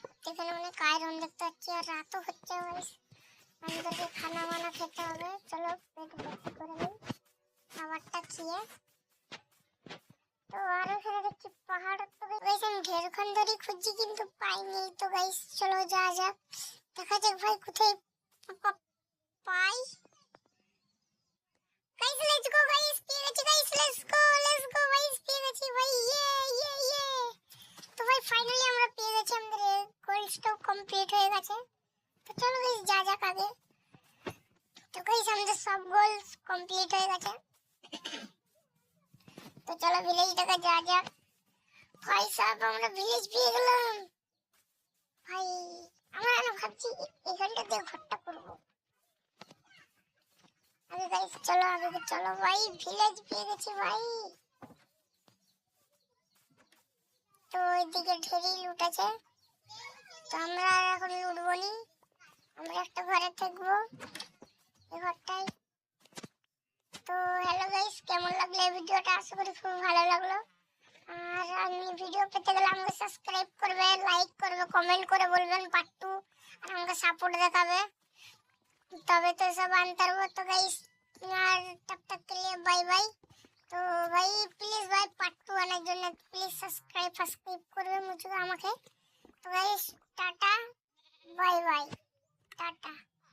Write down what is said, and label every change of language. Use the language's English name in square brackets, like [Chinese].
[Bangla] এখানে অনেক আয়রন দেখতে পাচ্ছি, আর রাতও হচ্ছে गाइस, আমাদেরকে খানা বানা খেতে হবে। চলো পেট ভর্তি করে নিই খাবারটা খেয়ে। তো আর এখানে দেখছি পাহাড়। তো गाइस আমি ঢেরক্ষণ ধরে খুঁজছি কিন্তু পাইনি। তো गाइस চলো যা যাক, দেখা যাক ভাই কোথায় পাই। [English] guys let's go guys, পেয়ে গেছি guys, let's go guys, [Bangla] পেয়ে গেছি ভাই, ইয়ে। তো ভাই ফাইনালি আমরা পেয়ে গেছি, আমাদের গোল স্টক কমপ্লিট হয়ে গেছে। তো চলো गाइस যা যাক আগে। তো गाइस আমাদের সব গোল কমপ্লিট হয়ে গেছে। তো চলো ভিলেজটাকে যা যাক। ভাই সাহেব আমরা ভিলেজ পেয়ে গেলাম ভাই, আমরা ভাবছি এখানটাতে ঘরটা করবো। আগে गाइस চলো ভাই ভিলেজ পেয়ে গেছি ভাই। তো ওইদিকে ঢেরই লুট আছে, তো আমরা এখন লুটবো নি, আমরা একটা ঘরে থাকবো। এই ঘরটাই। তো হ্যালো গাইস, কেমন লাগলো এই ভিডিওটা? আশা করি খুব ভালো লাগলো। আর আমি ভিডিও পেতে গেলে আমাকে সাবস্ক্রাইব করবে, লাইক করবে, কমেন্ট করে বলবেন পার্ট 2, আর আমাকে সাপোর্ট দেখাবে, তবে তো সব আনতে পারবো। তো গাইস আর [Hindi] तब तक के लिए बाय बाय। [Bangla] তো ভাই প্লিজ ভাই পার্ট 2 আনার জন্য প্লিজ সাবস্ক্রাইব করবে মুঝে আমাকে। তো guys tata, bye bye, tata.